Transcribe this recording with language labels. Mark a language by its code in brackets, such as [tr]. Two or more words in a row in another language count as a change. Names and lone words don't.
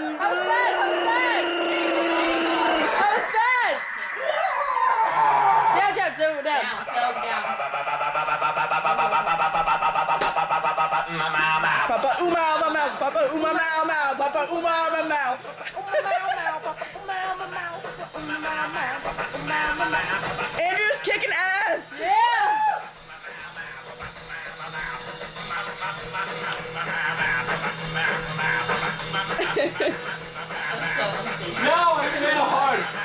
[en] That was fast! Down, down. Down, go down. Papa uma mau, Papa uma mau mau, Papa uma mau mau. Andrew's kicking ass. Yeah! No, I can hit it hard.